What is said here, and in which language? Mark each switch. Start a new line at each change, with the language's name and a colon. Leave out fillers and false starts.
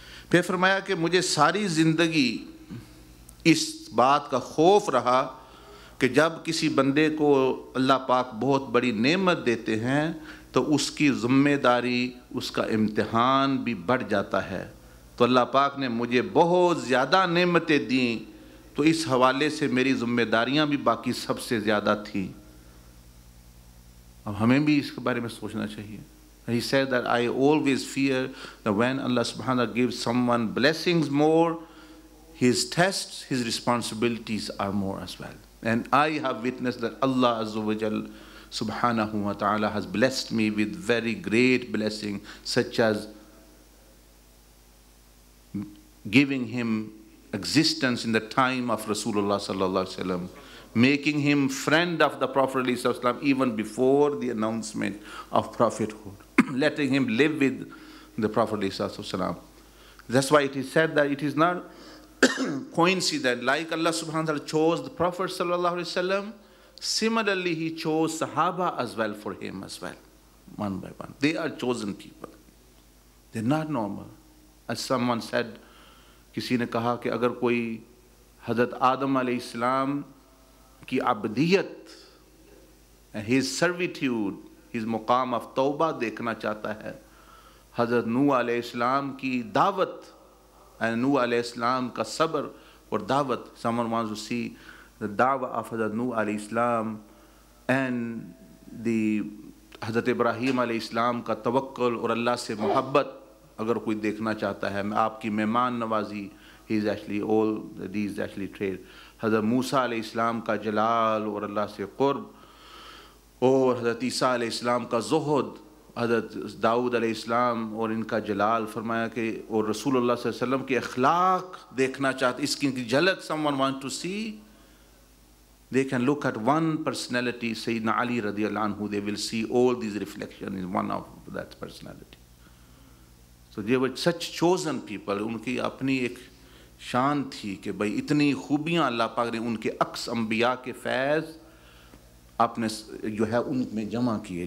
Urdu: پھر فرمایا کہ مجھے ساری زندگی اس بات کا خوف رہا کہ جب کسی بندے کو اللہ پاک بہت بڑی نعمت دیتے ہیں تو اس کی ذمہ داری, اس کا امتحان بھی بڑھ جاتا ہے. تو اللہ پاک نے مجھے بہت زیادہ نعمتیں دیں, تو اس حوالے سے میری ذمہ داریاں بھی باقی سب سے زیادہ تھیں. اب ہمیں بھی اس کے بارے میں سوچنا چاہیے.
English: He said that I always fear that when Allah subhanahu wa ta'ala gives someone blessings more, his tests, his responsibilities are more as well. And I have witnessed that Allah Azza wa Jal subhanahu wa ta'ala has blessed me with very great blessing, such as giving him existence in the time of Rasulullah sallallahu alaihi wasallam, making him friend of the Prophet sallallahu alaihi wasallam even before the announcement of prophethood, letting him live with the Prophet sallallahu alaihi wasallam. That's why it is said that it is not coincident. Like Allah subhanahu wa ta'ala chose the Prophet sallallahu alaihi wasallam, similarly he chose Sahaba as well for him as well, one by one. They are chosen people. They're not normal.
Urdu: As someone said, کسی نے کہا کہ اگر کوئی حضرت آدم علیہ السلام کی عبدیت,
English: his servitude,
Urdu: his مقام of توبہ دیکھنا چاہتا ہے, حضرت نوح علیہ السلام کی دعوت, نوح علیہ السلام کا صبر اور دعوت,
English: someone wants to see the da'wah of Hazrat Nuh alayhi salam and the
Urdu: حضرت ابراہیم علیہ السلام کا توکل اور اللہ سے محبت اگر کوئی دیکھنا چاہتا ہے، آپ کی مہمان نوازی،
English: He is actually all these actually trade.
Urdu: حضرت موسیٰ علیہ السلام کا جلال اور اللہ سے قرب، اور حضرت عیسیٰ علیہ السلام کا زہد، حضرت داؤد علیہ السلام اور ان کا جلال. فرمایا کہ اور رسول اللہ صلی اللہ علیہ وسلم کے اخلاق دیکھنا چاہتے، اس کی جھلک
English: someone want to see, they can look at one personality, Sayyidina Ali رضی اللہ عنہ, they will see all these reflections in one of that personality. So they were such chosen people.
Urdu: ان کی اپنی ایک شان تھی کہ بھائی اتنی خوبیاں اللہ پاک نے ان کے عکس انبیاء کے فیض آپ نے جو ہے ان میں جمع کیے.